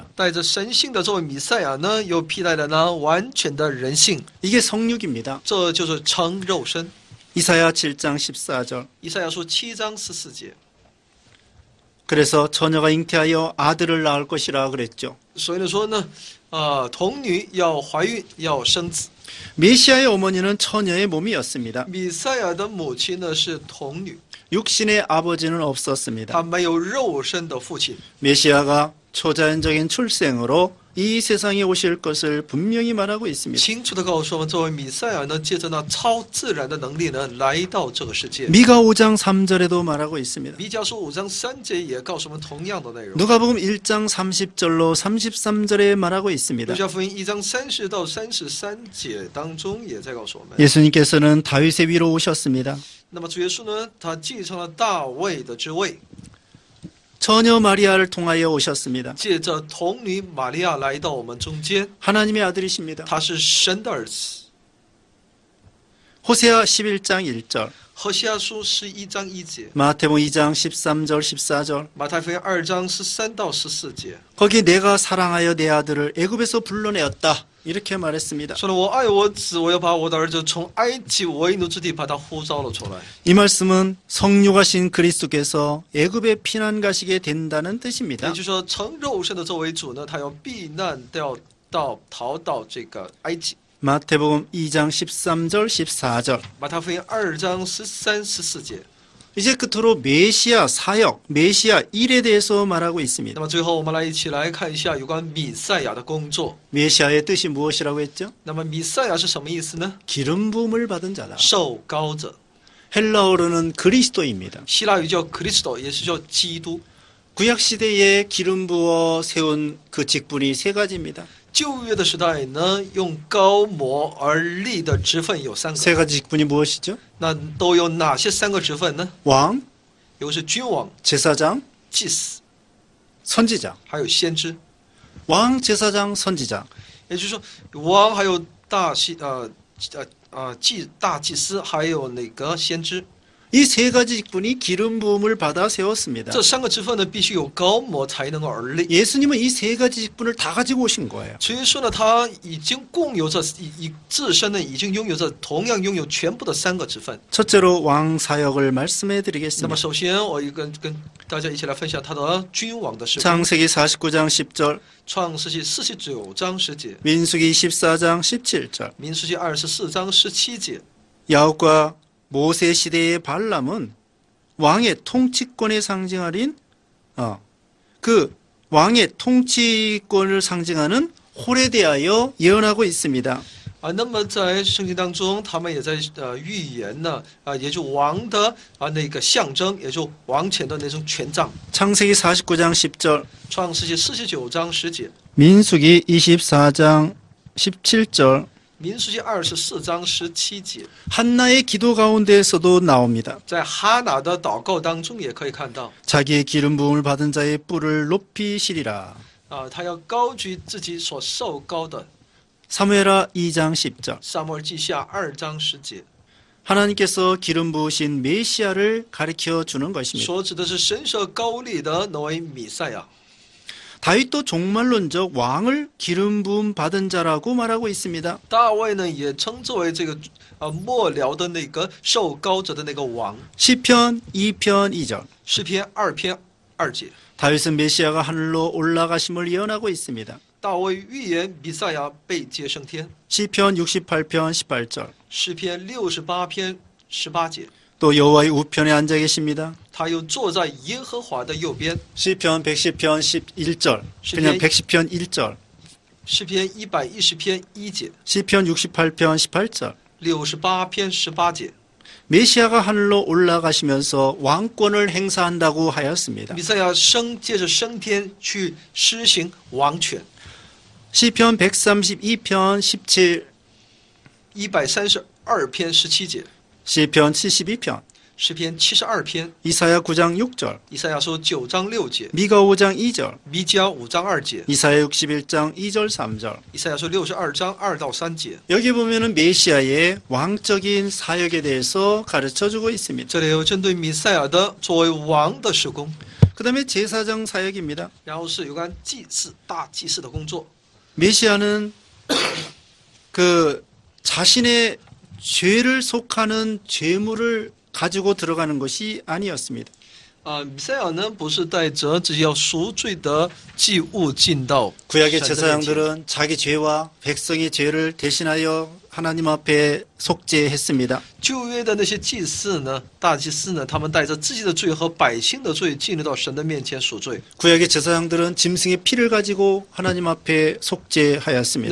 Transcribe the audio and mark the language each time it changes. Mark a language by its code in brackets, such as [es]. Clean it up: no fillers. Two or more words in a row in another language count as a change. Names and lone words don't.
[zh] 带着神性的作为弥赛亚呢，又披戴了呢完全的人性， [ko] 이게 성육입니다. [zh] 这就是成肉身。 [ko] 이사야 7장 14절. [zh] 以赛亚书7章14节。 [ko] 그래서 처녀가 잉태하여 아들을 낳을 것이라 그랬죠. [zh] 所以呢说呢，童女要怀孕要生子。 [ko] 메시아의 어머니는 처녀의 몸이었습니다. [zh] 弥赛亚的母亲呢是童女， [ko] 육신의 아버지는 [zh] 她 [ko] 없었습니다. [zh] 没有肉身的父亲。 [ko] 메시아가 초자연적인 출생으로 이 세상에 오실 것을 분명히 말하고 있습니다. [zh] 清楚的告诉我们，作为弥赛亚呢，借着那超自然的能力呢，来到这个世界。 [ko] 미가 5장 3절에도 말하고 있습니다. [zh] 弥迦书5章3节也告诉我们同样的内容。 [ko] 누가복음 1장 30절로 33절에 말하고 [zh] 路 [ko] 있습니다. [zh] 加福音1章30到33节当中也在告诉我们。 [ko] 예수님께서는 다윗의 위로 오셨습니다. [zh] 那么主耶稣呢，他继承了大卫的之位， [ko] 처녀 마리아를 통하여 오셨습니다. [zh] 借着童女玛利亚来到我们中间， [ko] 하나님의 아들이십니다. [zh] 他是神的儿子。 [ko] 호세아 11장 1절, [zh] 何西阿书11章1节， [ko] 마태복음 2장 13절 14절. [zh] 马太福音2章13到14节， [ko] 거기 내가 사랑하여 내 아들을 애굽에서 불러내었다. 이렇게 말했습니다. [zh] 说了我爱我子，我要把我的儿子从埃及为奴之地把他呼召了出来。 [ko] 이 말씀은 성육하신 그리스도께서 애굽에 피난 가시게 된다는 [zh] 也 [ko] 뜻입니다. [zh] 就是说，成肉身的作为主呢，他要避难逃到这个埃及。 [ko] 마태복음 2장 13절 14절. [zh] 马太福音2章13、14节。 [ko] 이제 끝으로 메시아 사역, 메시아 일에 대해서 말하고 [zh] 那 [ko] 있습니다. [zh] 么最后，我们来一起来看一下有关弥赛亚的工作。 [ko] 메시아의 뜻이 무엇이라고 했죠? [zh] 那么弥赛亚是什么意思呢？ [ko] 기름 부음을 받은 자다. [zh] 受膏者， [ko] 헬라어로는 그리스도입니다. [zh] 希腊语叫 Christo， 也是叫基督。 [ko] 구약 시대에 기름 부어 세운 그 직분이 세 가지입니다. [zh] 旧约的时代呢，用膏抹而立的职分有3 [ko] 세 [zh] 个， [ko] 가지 직분이 무엇이죠? [zh] 那都有哪些3个职分呢？ [ko] 왕, [zh] 一个是君王、 [ko] 제사장, [zh] 祭司， [ko] 선지자. [zh] 还有先知。 [ko] 왕, 제사장, 선지자. [zh] 也就是说，王还有大祭司，还有那个先知， [ko] 이 세 가지 직분이 기름 부음을 받아 세웠습니다. [zh] 这3个职分呢，必须有膏抹才能够而立。 [ko] 예수님은 이 세 가지 직분을 다 가지고 오신 거예요. [zh] 所以说呢，他已经共有着自身呢，已经拥有着同样拥有全部的3个职分。 [ko] 첫째로 왕 사역을 말씀해 [zh] 那么 [ko] 드리겠습니다. [zh] 首先，我跟大家一起来分享他的君王的事工。 [ko] 창세기 49장 10절, [zh] 创世纪49章10节， [ko] 민수기 14장 17절. [zh] 民数记24章17节。 [ko] 야곱과 모세 시대의 발람은 왕의 통치권의 상징하린 그 왕의 통치권을 상징하는 홀에 대하여 예언하고 있습니다. [zh] 那么在圣经当中，他们也在预言呢，也就王的那个象征，也就王权的那种权杖。 [ko] 창세기 49장 10절, [zh] 创世纪49章10节， [ko] 민수기 24장 17절. [zh] 民数记24章17节， [ko] 한나의 기도 가운데에서도 나옵니다. [zh] 在哈拿的祷告当中也可以看到， [ko] 자기의 기름 부음을 받은 자의 뿔을 높이시리라. [zh] 他要高举自己所受膏的。 [ko] 사무엘하 2장 10절. [zh] 撒母耳记下2章10节， [ko] 하나님께서 기름 부으신 메시아를 가르쳐 주는 것입니다. [zh] 所指的是神所高立的那位弥赛亚。 [ko] 다윗도 종말론적 왕을 기름 부음 받은 자라고 말하고 있습니다. [zh] 大卫呢也称之为这个末了的那个受膏者的那个王。 [ko] 시편 2편 2절. [zh] 诗篇2篇2节， [ko] 다윗은 메시아가 하늘로 올라가심을 예언하고 있습니다. [zh] 大卫预言弥赛亚被接升天。 [ko] 시편 68편 18절. [zh] 诗篇68篇18节， [ko] 또 여호와의 우편에 앉아 계십니다. [zh] 他又坐在耶和华的右边。 [ko] 시편 110편 11절. 그냥 110편 1절. [zh] 诗篇110篇1节， [ko] 시편 68편 18절. [zh] 68 篇18节， [ko] 메시아가 하늘로 올라가시면서 왕권을 행사한다고 하였습니다. [zh] 弥赛亚借着升天去施行王权。 [ko] 시편 132편 17, [zh] 132 篇17节， [ko] 시편 72편, [zh] 诗篇72篇， [ko] 이사야 9장 6절, [zh] 以赛亚书9章6节， [ko] 미가 5장 2절, [zh] 弥迦5章2节， [ko] 이사야 61장 2절 3절. [zh] 以赛亚书62章2到3节。 [ko] 여기 보면은 메시아의 왕적인 사역에 대해서 가르쳐 주고 있습니다. [zh] 这里有针对弥赛亚的作为王的事工。 [ko] 그다음에 제사장 사역입니다. [zh] 然后是有关祭祀大祭司的工作。 [ko] 메시아는 그 자신의 죄를 속하는 죄물을 가지고 들어가는 것이 아니었습니다. [zh] 弥赛亚呢，不是带着自己要赎罪的祭物进到 [ko] 구약의 [zh] 神的面前。 [ko] 제사장들은 자기 죄와 백성의 죄를 대신하여 하나님 앞에 속죄했습니다. [zh] 旧约的那些祭司呢，大祭司呢，他们带着自己的罪和百姓的罪进入到神的面前赎罪。 [ko] 구약의 제사장들은 짐승의 피를 가지고 하나님 앞에 속죄하였습니다.